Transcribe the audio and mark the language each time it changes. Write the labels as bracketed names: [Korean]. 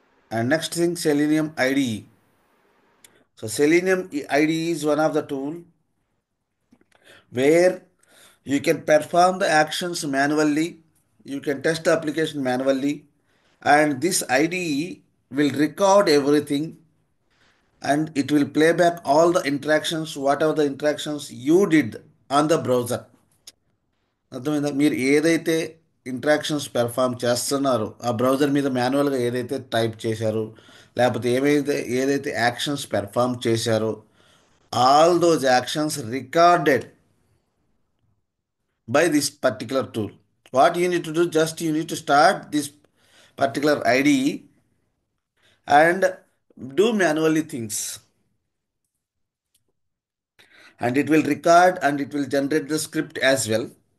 [English] And next thing, Selenium IDE. So Selenium IDE is one of the tool where you can perform the actions manually, you can test the application manually, and this IDE will record everything and it will play back all the interactions, whatever the interactions you did on the browser. [Telugu] అర్థమైందా? మీరు ఏదైతే interactions perform చేస్తున్నారో ఆ browser మీద మాన్యువల్గా ఏదైతే type చేశారో లేకపోతే ఏదైతే యాక్షన్స్ పెర్ఫామ్ చేశారో [English] All those actions recorded by this particular tool. What you need to do, just you need to start this particular IDE and do manually things, and it will record and it will generate the script as well.